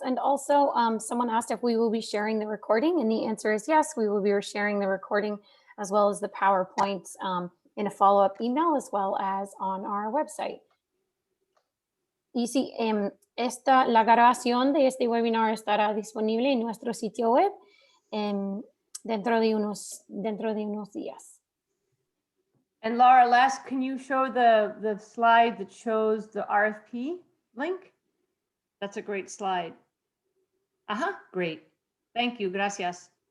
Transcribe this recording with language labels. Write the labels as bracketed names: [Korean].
[English] And also someone asked if we will be sharing the recording, and the answer is yes, we will be sharing the recording as well as the PowerPoint in a follow-up email, as well as on our website. [Spanish] Y sí, la grabación de este webinar estará disponible en nuestro sitio web dentro de unos días. [English] And Laura, last, can you show the slide that shows the RFP link? That's a great slide. Great. Thank you. [Spanish] Gracias.